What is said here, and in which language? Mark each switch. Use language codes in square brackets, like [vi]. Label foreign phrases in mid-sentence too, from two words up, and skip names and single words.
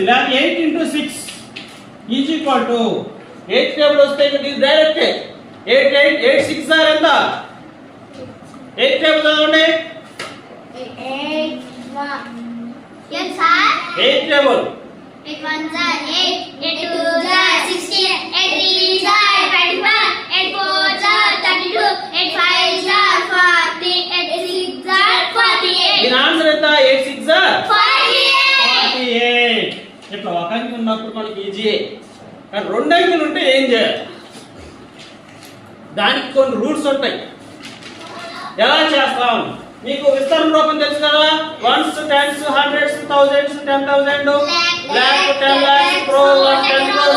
[te] లేదా 8 × 6 = 8 టేబుల్ వస్తే ఇది డైరెక్ట్ 8 8 8 6 ఆర్ ఎంత? 8 టేబుల్ చదవండి. 8 టేబుల్ [en] 8 1s are 8, 8 2s are 16, 8 3s are 25, 8 4s are 32, 8 5s are 40, 8 6s are 48. [te] దీని ఆన్సర్ ఎంత? [en] 8 6 are [te] 48. ఇట్లా ఒక అంకె ఉన్నప్పుడు మనకి ఈజీ. కానీ 2 అంకెలు ఉంటే ఏం చేయాలి? దానికి కొన్ని రూల్స్ ఉంటాయి. ఎలా చేస్తాం? మీకు విస్తరణ రూపం తెలుసు కదా? [en] 1s 10s 100s 1000s 10,000 lakh 10 lakhs crore 10 crores.